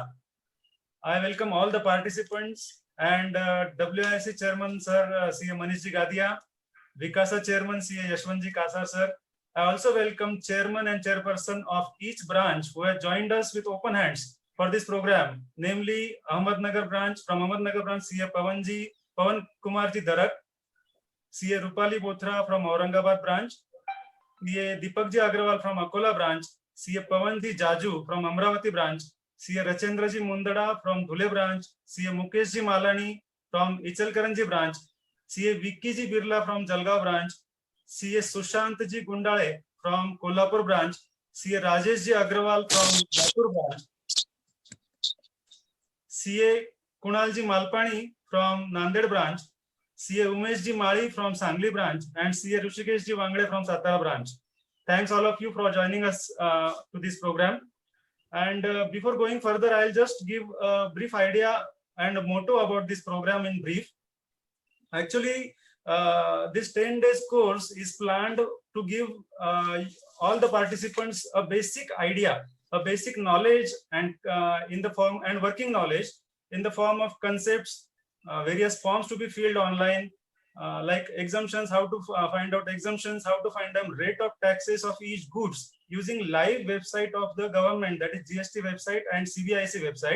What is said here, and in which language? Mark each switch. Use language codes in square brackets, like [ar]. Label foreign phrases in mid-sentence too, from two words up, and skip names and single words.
[en] I welcome all the participants and WIC Chairman Sir CA Manishji Gadia, Vikasa Chairman CA Yashwantji Kasar Sir. I also welcome Chairman and Chairperson of each branch who have joined us with open hands for this program, namely Ahmednagar branch. From Ahmednagar branch, CA Pawan Kumarji Darak, CA Rupali Bothra from Aurangabad branch, CA Deepakji Agrawal from Akola branch, CA Pawanji Jaju from Amravati branch, CA Rachendraji Mundada from Dhule branch, CA Mukeshji Malani from Ichalkaranji branch, CA Vikkiji Birla from Jalgaon branch, CA Sushantji Gundale from Kolhapur branch, CA Rajeshji Agrawal from Jaipur branch, CA Kunalji Malpani from Nanded branch, CA Umeshji Mali from Sangli branch, and CA Rushikeshji Wangde from Satara branch. Thanks all of you for joining us to this program. And before going further, I'll just give a brief idea and a motto about this program in brief. Actually, this 10 days course is planned to give all the participants a basic idea, a basic knowledge, and in the form and working knowledge in the form of concepts, various forms to be filled online, like exemptions, how to find out exemptions, how to find them, rate of taxes of each goods using live website of the government, that is GST website and CBIC website.